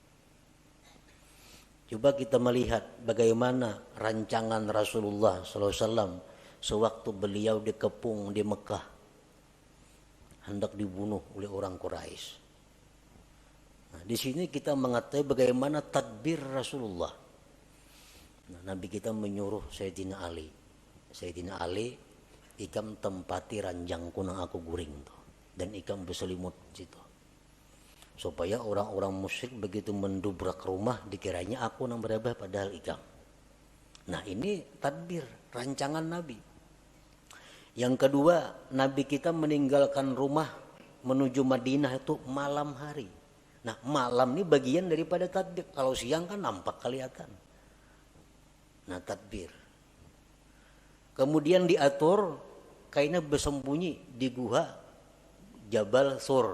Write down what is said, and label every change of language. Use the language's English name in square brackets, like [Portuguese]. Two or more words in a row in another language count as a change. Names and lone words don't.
[Indonesian] Coba kita melihat bagaimana rancangan Rasulullah SAW sewaktu beliau dikepung di Mekah, hendak dibunuh oleh orang Quraisy. Nah, di sini kita mengetahui bagaimana tadbir Rasulullah. Nah, Nabi kita menyuruh Sayyidina Ali, [Banjar] ikam tempati ranjangku nang aku guring tuh, dan ikam berselimut situ. Supaya orang-orang musyrik begitu mendubrak rumah dikiranya aku nang berabah padahal ikam. [Indonesian] Nah, ini tadbir, rancangan Nabi. Yang kedua, Nabi kita meninggalkan rumah menuju Madinah itu malam hari. Nah, malam ini bagian daripada tadbir. Kalau siang kan nampak kelihatan. Nah, tadbir. Kemudian diatur kayaknya bersembunyi di gua Jabal Sur.